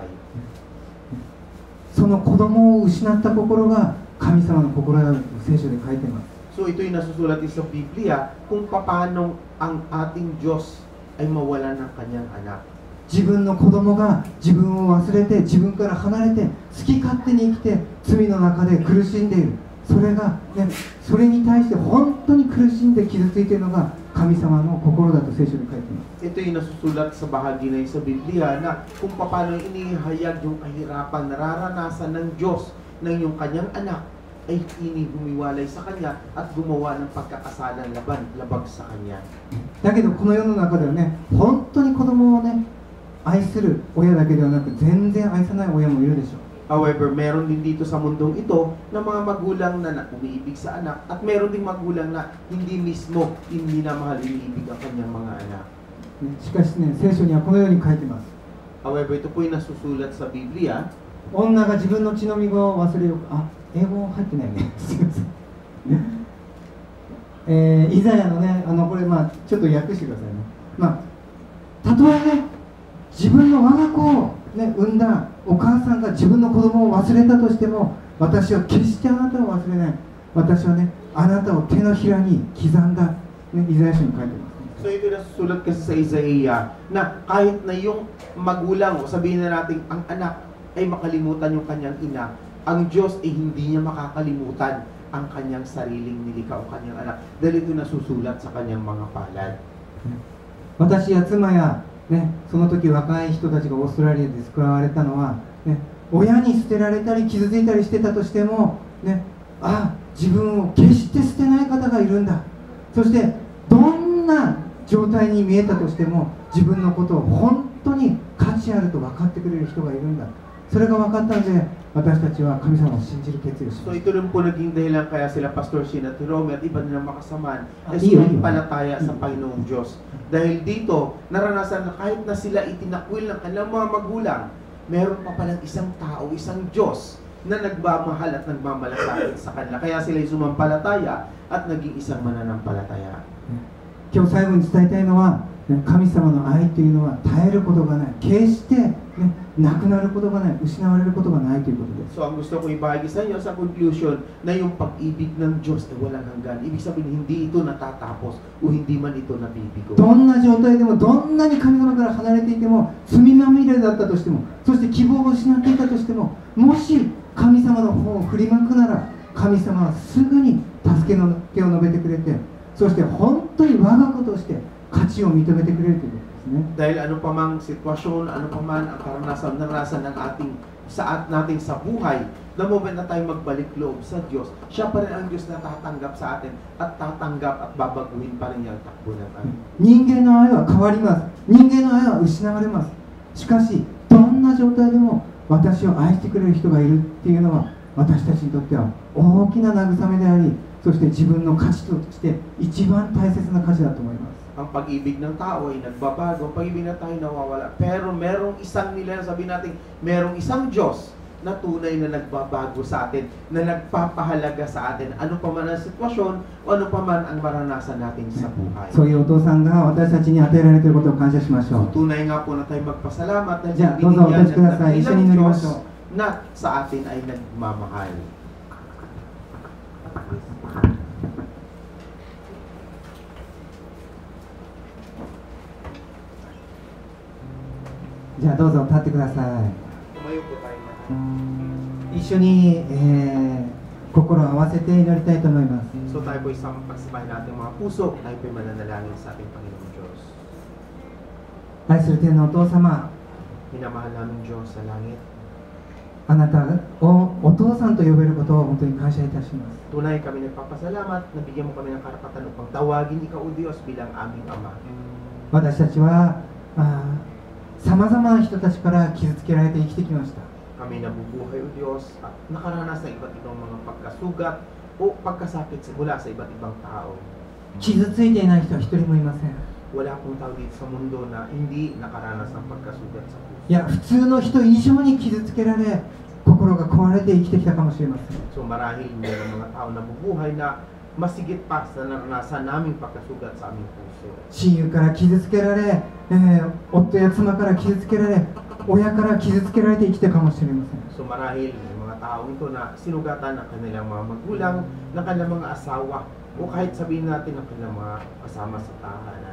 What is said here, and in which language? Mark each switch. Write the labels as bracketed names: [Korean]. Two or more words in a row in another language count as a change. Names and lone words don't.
[Japanese] その子供を失った心が神様の心だと聖書で書いてます。 [Filipino] So ito yung nasusulat din sa Biblia kung paano ang ating Diyos ay mawalan ng kanyang anak. [Japanese] 自分の子供が自分を忘れて、自分から離れて、好き勝手に生きて、罪の中で苦しんでいる。それが、ね、それに対して本当に苦しんで傷ついているのが神様の心だと聖書に書いています。 [Filipino] Ito yung nasusulat sa bahagi na yun sa Biblia na kung paano inihayag yung kahirapan nararanasan ng Diyos ng iyong kanyang anak ay humiwalay sa kanya at gumawa ng pagkakasalang labag sa kanya. [Japanese] だけどこの世の中ではね、本当に子供をね、愛する親だけではなく全然愛さない親もいるでしょう。 [Filipino] However, meron din dito sa mundong ito na mga magulang na umiibig sa anak at meron ding magulang na hindi mismo minamahal, iniibig ang kanyang mga anak. [Japanese] しかしね、聖書にはこのように書いてます。 [Filipino] However, ito po yung nasusulat sa Biblia. [Japanese] 女が自分の血のみ子を忘れようか。あ、英語入ってないね。すいません。イザヤのね、これまあちょっと訳してくださいね。まあ、たとえね、自分の我が子を、ね、産んだお母さんが自分の子供を忘れたとしても、私は決してあなたを忘れない。私はね、あなたを手のひらに刻んだ。ね、イザヤ書に書いてます。 [Filipino] So ito nasusulat kasi sa Isaiah na kahit na yung magulang o sabihin na natin ang anak ay makalimutan yung kanyang ina, ang Diyos ay hindi niya makakalimutan ang kanyang sariling nilikha o kanyang anak dahil ito nasusulat sa kanyang mga palad. [Japanese] 私や妻や、ね、その時若い人たちがオーストラリアで救われたのは、ね、親に捨てられたり傷ついたりしてたとしても、ね、あ、自分を決して捨てない方がいるんだ。そしてどんな状態に見えたとしても自分のことを本当に価値あると分かってくれる人がいるんだ。それが分かったんで私たちは神様を信じる決意をし [Filipino] So [Japanese] まし [Filipino] ito rin po naging dahilan kaya sila Pastor Shin at Romy at iba nilang makasamaan ay Iyo. sumampalataya sa Panginoong Diyos. Dahil dito, naranasan na kahit na sila itinakwil ng kanilang mga magulang, meron pa palang isang tao, isang Diyos na nagmamahal at nagmamalasakit sa kanila. Kaya sila sumampalataya at naging isang mananampalataya. [Japanese] 今日最後に伝えたいのは、ね、神様の愛というのは絶えることがない、決して、ね、なくなることがない、失われることがないということです。 [Filipino] So ang gusto ko ibahagi sa inyo sa conclusion na yung pag-ibig ng Diyos ay walang hanggan. Ibig sabihin, hindi ito natatapos o hindi man ito nabibigo. [Japanese] どんな状態でも、どんなに神様から離れていても、罪まみれだったとしても、そして希望を失っていたとしても、もし神様の方を振り向くなら、神様はすぐに助けの手を述べてくれて、そして本当に我が子として価値を認めてくれるということですね。 [Filipino] Dahil ano pa mang sitwasyon, ano pa man ang naranasan ng natin sa buhay, na moment na tayo magbalik loob sa Diyos, siya pa rin ang Diyos na tatanggap sa atin at tatanggap at babaguhin pa rin niya ang takbo ng atin. [Japanese] 人間の愛は変わります。人間の愛は失われます。しかし、どんな状態でも私を愛してくれる人がいるっていうのは、私たちにとっては大きな慰めであり、そして自分の価値として一番大切な価値だと思います。 [Filipino] Ang pag-ibig ng tao ay nagbabago, ang pag-ibig ng tao ay nawawala. Pero merong isang nila, sabi natin, merong isang Diyos na tunay na nagbabago sa atin, na nagpapahalaga sa atin, ano pa man ang sitwasyon o ano pa man ang maranasan natin sa buhay. [Japanese] そういうお父さんが私たちに与えられていることを感謝しましょう。 [Filipino] Tunay nga po na tayo magpasalamat dahil Diyan, sa binigyan doon, ng doon, dakilang isa ninyo Diyos naman na sa atin ay nagmamahal. [Japanese] じゃあどうぞ立ってください。 [Filipino] Tumayo po tayo na. [Japanese] 一緒に、心を合わせて祈りたいと思います。 [Filipino] So tayo po isang pagsabay natin mga puso, tayo po mananalangin sa ating Panginoong Diyos. [Japanese] 愛する天のお父様、 [Filipino] Minamahal namin Diyos sa langit. [Japanese] あなたをお父さんと呼べることを本当に感謝いたします。 [Filipino] Tunay kami nagpapasalamat, nabigyan mo kami ng karapatan upang tawagin ikaw o Diyos bilang aming Ama. [Japanese] 私たちはさまざまな人たちから傷つけられて生きてきました。 [Filipino] Kami nabubuhay o Diyos at nakaranas ng iba't ibang mga pagkasugat o pagkasakit mula sa iba't ibang tao. [Japanese] 傷ついていない人は一人もいません。 [Filipino] Wala pong tao dito sa mundo na hindi nakaranas ng pagkasugat sa puso. [Japanese] いや、普通の人以上に傷つけられ、心が壊れて生きてきたかもしれません。 [Filipino] So marahil mayroong mga tao na bubuhay na masigit pa sa naranasan naming pagkasugat sa aming puso. [Japanese] 親友から傷つけられ、夫や妻から傷つけられ、親から傷つけられて生きてるかもしれません。 [Filipino] So marahil may mga tao ito na sinugatan ng kanilang mga magulang, ng kanilang mga asawa, o kahit sabihin natin ng kanilang mga kasama sa tahanan.